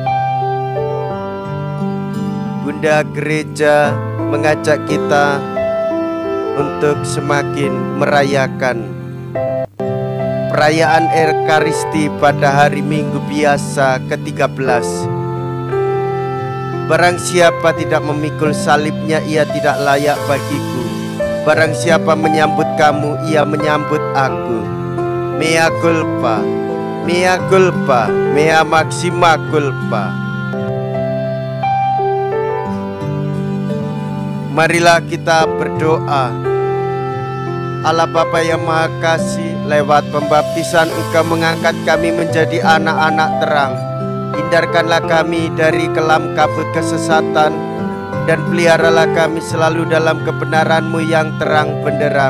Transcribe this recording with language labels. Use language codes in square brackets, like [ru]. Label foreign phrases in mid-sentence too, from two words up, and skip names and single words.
[id] Bunda Gereja mengajak kita untuk semakin merayakan perayaan Ekaristi pada hari Minggu biasa ke-13. Barang siapa tidak memikul salibnya, ia tidak layak bagiku. Barang siapa menyambut kamu, ia menyambut aku. [la] Mea culpa, mea culpa, mea maxima culpa. [id] Marilah kita berdoa. Allah Bapa yang Maha Kasih, lewat pembaptisan Engkau mengangkat kami menjadi anak-anak terang. Hindarkanlah kami dari kelam kabut kesesatan, dan peliharalah kami selalu dalam kebenaran-Mu yang terang benderang.